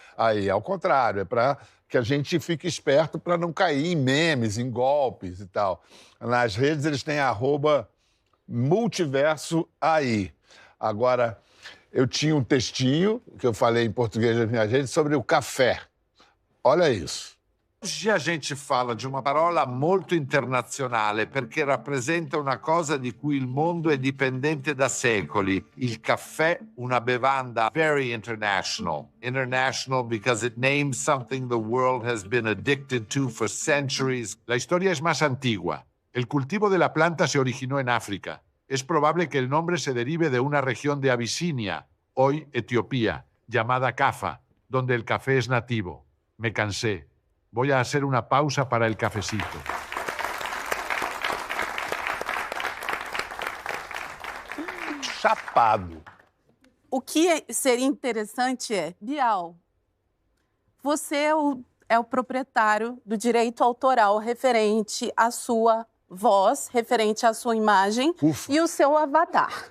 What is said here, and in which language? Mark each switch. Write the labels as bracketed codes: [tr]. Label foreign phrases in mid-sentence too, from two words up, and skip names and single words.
[pt] Ao contrário, é para que a gente fique esperto para não cair em memes, em golpes e tal. Nas redes eles têm @multiversoai. Agora, eu tinha um textinho, que eu falei em português nas minhas redes, sobre o café. Olha isso. [it] Oggi [pt] a gente fala [it] di una parola molto internazionale perché rappresenta una cosa di cui il mondo è dipendente da secoli. Il caffè, una bevanda [en] very international. International because it names something the world has been addicted to for centuries. [es] La historia es más antigua. El cultivo de la planta se originó en África. Es probable que el nombre se derive de una región de Abisinia, hoy Etiopía, llamada Cafa, donde el café es nativo. Me cansé. Voy a hacer una pausa para el cafecito. [pt] Chapado. O que seria interessante é, Bial, você é o proprietário do direito autoral referente à sua voz, referente à sua imagem e o seu avatar.